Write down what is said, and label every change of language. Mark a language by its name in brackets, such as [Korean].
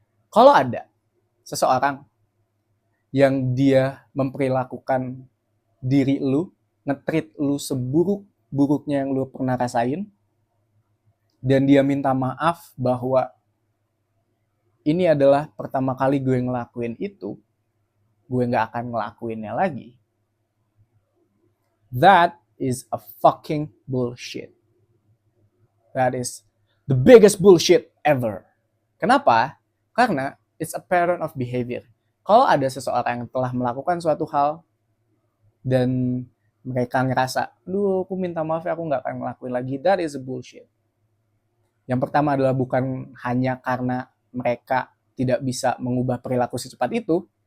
[Indonesian] Kalau ada seseorang yang dia memperlakukan diri lu, nge-treat lu seburuk-buruknya yang lu pernah rasain, dan dia minta maaf bahwa ini adalah pertama kali gue ngelakuin itu, gue gak akan ngelakuinnya lagi. [English] That is a fucking bullshit. That is the biggest bullshit ever. [Indonesian] Kenapa? [English] Karena it's a pattern of behavior. [Indonesian] Kalau ada seseorang yang telah melakukan suatu hal dan mereka ngerasa, aduh aku minta maaf ya, aku gak akan ngelakuin lagi, [English] that is a bullshit. [Indonesian] Yang pertama adalah bukan hanya karena mereka tidak bisa mengubah perilaku secepat itu.